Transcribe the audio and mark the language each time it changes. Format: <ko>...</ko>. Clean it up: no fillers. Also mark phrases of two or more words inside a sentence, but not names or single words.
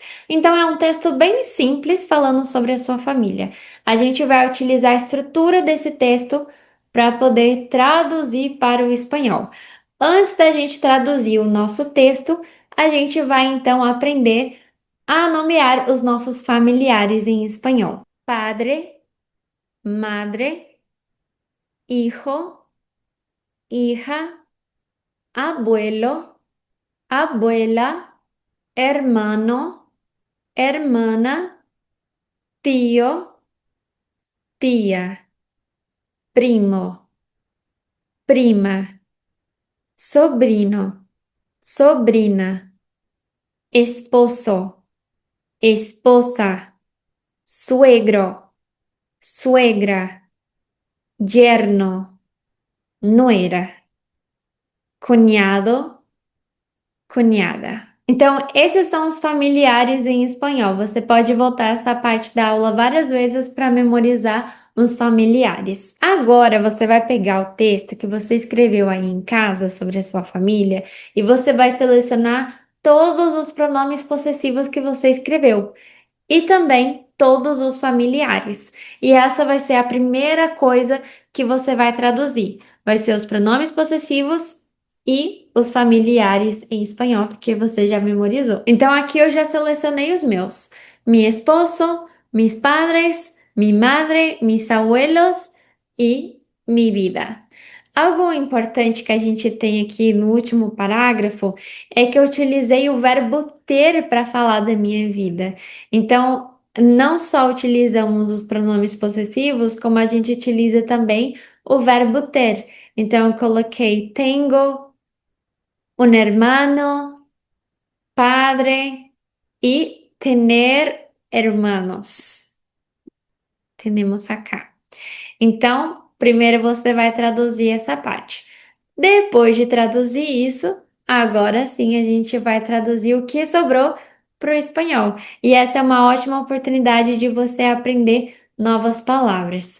<pt>Então é um texto bem simples falando sobre a sua família. A gente vai utilizar a estrutura desse texto para poder traduzir para o espanhol. Antes da gente traduzir o nosso texto, a gente vai então aprender a nomear os nossos familiares em espanhol.</pt> <es>Padre, madre, hijo, hija, abuelo, abuela, hermano, hermana, tío, tía, primo, prima, sobrino, sobrina, esposo, esposa, suegro, suegra, yerno, nuera, cuñado, cunhada.</es> <pt>Então, esses são os familiares em espanhol. Você pode voltar essa parte da aula várias vezes para memorizar os familiares. Agora você vai pegar o texto que você escreveu aí em casa sobre a sua família e você vai selecionar todos os pronomes possessivos que você escreveu e também todos os familiares. E essa vai ser a primeira coisa que você vai traduzir. Vai ser os pronomes possessivos e os familiares em espanhol, porque você já memorizou. Então aqui eu já selecionei os meus:</pt> <es>mi esposo, mis padres, mi madre, mis abuelos e mi vida.</es> <pt>Algo importante que a gente tem aqui no último parágrafo é que eu utilizei o verbo ter para falar da minha vida. Então, não só utilizamos os pronomes possessivos, como a gente utiliza também o verbo ter. Então, eu coloquei</pt> <es>tengo un hermano, padre e tener hermanos. Tenemos acá.</es> <pt>Então, primeiro você vai traduzir essa parte. Depois de traduzir isso, agora sim a gente vai traduzir o que sobrou para o espanhol. E essa é uma ótima oportunidade de você aprender novas palavras.</pt>